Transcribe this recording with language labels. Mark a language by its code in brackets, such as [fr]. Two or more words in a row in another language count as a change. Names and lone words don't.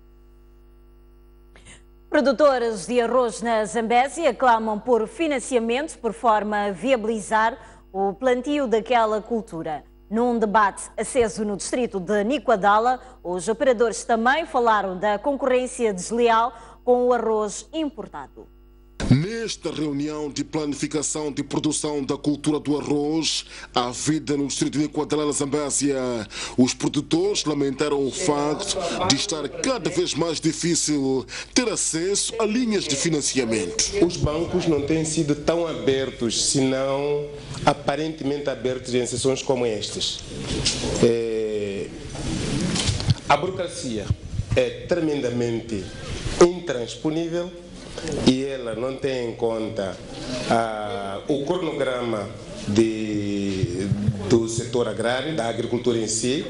[pt] Produtores de arroz na Zambésia clamam por financiamento por forma a viabilizar o plantio daquela cultura. Num debate aceso no distrito de Niquadala, os operadores também falaram da concorrência desleal com o arroz importado. Nesta reunião de planificação de produção da cultura do arroz, à vida no distrito de Niquadala, na Zambésia, os produtores lamentaram o facto de estar cada vez mais difícil ter acesso a linhas de financiamento. Os bancos não têm sido tão abertos, senão aparentemente abertos em sessões como estas. A burocracia é tremendamente intransponível e ela não tem em conta o cronograma do setor agrário, da agricultura em si.